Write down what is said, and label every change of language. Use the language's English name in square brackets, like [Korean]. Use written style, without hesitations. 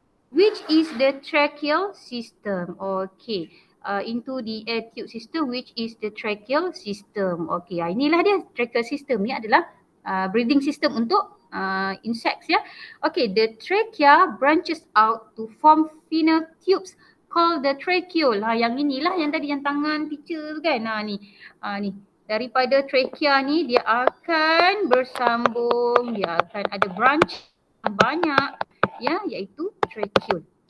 [English] Which is the tracheal system? Okay. Into the air tube system, which is the tracheal system. [Malay] Okay, inilah dia tracheal system ni adalah breathing system untuk insects ya. [English] Okay, the trachea branches out to form final tubes called the tracheole. [Malay] Yang inilah yang tadi yang tangan teacher tu kan. Ni. Daripada trachea ni dia akan bersambung, dia akan ada branch banyak ya, iaitu tracheole.